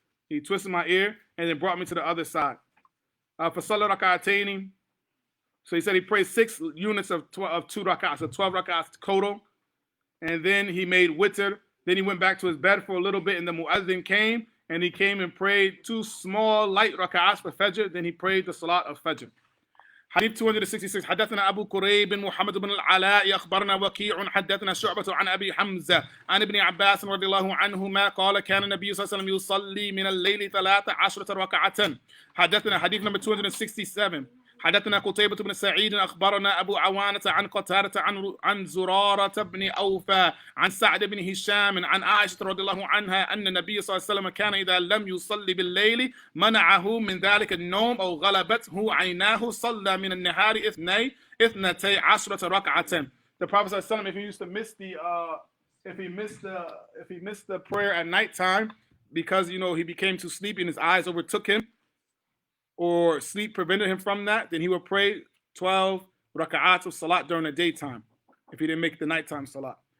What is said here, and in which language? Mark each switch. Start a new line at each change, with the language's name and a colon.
English: He twisted my ear and then brought me to the other side. For Salah Raka'ataini, so he said he prayed 6 units of 2 rak'ahs, so 12 rak'ahs total. And then he made witr. Then he went back to his bed for a little bit, and the mu'adhin came, and he came and prayed 2 small light rak'ahs for Fajr. Then he prayed the Salat of Fajr.
Arabic: حديث 266 حدثنا أبو كريب محمد بن العلاء أخبرنا وكيع حدثنا شعبة عن أبي حمزة عن ابن عباس رضي الله عنهما قال كان النبي صلى الله عليه وسلم يصلي من الليل 13 ركعة. حدثنا حديث number 267 حدثنا قتيبة بن سعيد أخبرنا أبو عوانة عن قتادة عن زرارة بن أوفى عن سعد بن هشام عن عائشة رضي الله عنها أن النبي صلى الله عليه وسلم كان إذا لم يصلي بالليل منعه من ذلك النوم أو غلبته عيناه صلى من النهار 12 ركعة.
English: The Prophet ﷺ, if he used to miss if he missed the prayer at nighttime because he became too sleepy and his eyes overtook him, or sleep prevented him from that, then he would pray 12 raka'at of salat during the daytime if he didn't make the nighttime salat.